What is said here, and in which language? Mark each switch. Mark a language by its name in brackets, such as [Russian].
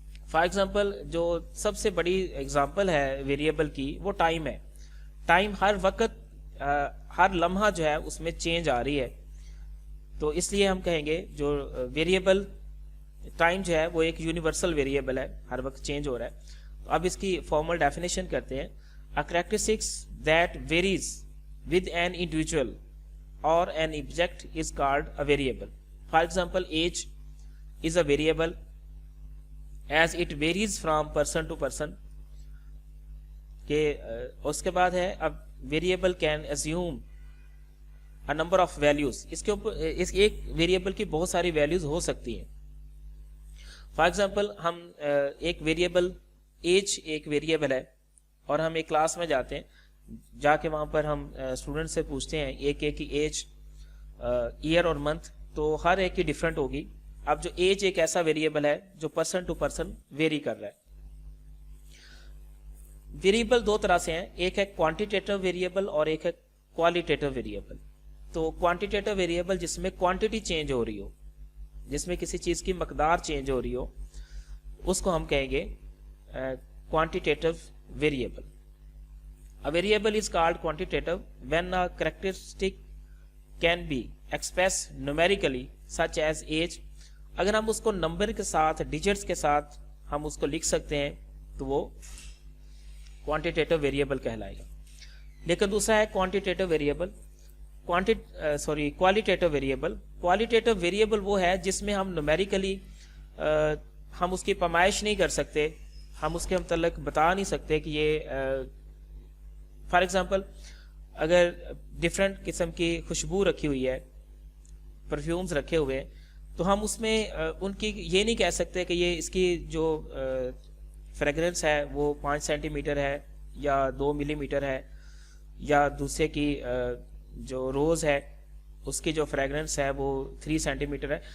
[Urdu] For example جو سب سے بڑی ایگزامپل ہے ویریبل کی وہ ٹائم ہے. ٹائم ہر وقت ہر لمحہ جو ہے اس میں چینج آ رہی ہے, تو اس لیے ہم کہیں گے جو ویریبل ٹائم جو ہے وہ ایک یونیورسل ویریبل ہے, ہر وقت چینج ہو رہا ہے. تو اب اس کی فارمل ڈیفینیشن کرتے ہیں. [English] A characteristics that varies with an individual or an object is called a variable. For example, age is a variable as it varies from person to person. [Urdu] کہ اس کے بعد ہے اب variable can [English] assume a number of values. [Urdu] اس کے اوپر اس ایک variable کی بہت ساری ویلیوز ہو سکتی ہیں. فار ایگزامپل ہم ایک ویریبل ایج ایک ویریبل ہے اور ہم ایک کلاس میں جاتے ہیں, جا کے وہاں پر ہم اسٹوڈنٹ سے پوچھتے ہیں ایک ایک کی ایج, ایئر اور منتھ, تو ہر ایک کی ڈفرینٹ ہوگی. اب جو ایج ایک ایسا ویریبل ہے جو پرسن ٹو پرسن ویری کر رہا ہے. ویریبل دو طرح سے ہیں, ایک ہے کوانٹیٹیو ویریبل اور ایک ہے کوالیٹیٹو ویریبل. تو کوانٹیٹیو ویریبل جس میں کوانٹٹی چینج ہو رہی ہو, جس میں کسی چیز کی مقدار چینج ہو رہی ہو, اس کو ہم کہیں گے quantitative variable. [English] A variable is called quantitative when a characteristic can be expressed numerically such as age. [Urdu] اگر ہم اس کو نمبر کے ساتھ ڈیجٹس کے ساتھ ہم اس کو لکھ سکتے ہیں تو وہ quantitative variable کہلائے گا. لیکن دوسرا ہے quantitative variable, qualitative variable. qualitative variable وہ ہے جس میں ہم numerically ہم اس کی پیمائش نہیں کر سکتے, ہم اس کے متعلق بتا نہیں سکتے کہ یہ فار ایگزامپل اگر ڈفرینٹ قسم کی خوشبو رکھی ہوئی ہے, پرفیومز رکھے ہوئے ہیں, تو ہم اس میں ان کی یہ نہیں کہہ سکتے کہ یہ اس کی جو فریگرنس ہے وہ 5 سینٹی میٹر ہے یا 2 ملی میٹر ہے, یا دوسرے کی جو روز ہے اس کی جو فریگرنس ہے وہ 3 سینٹی میٹر ہے.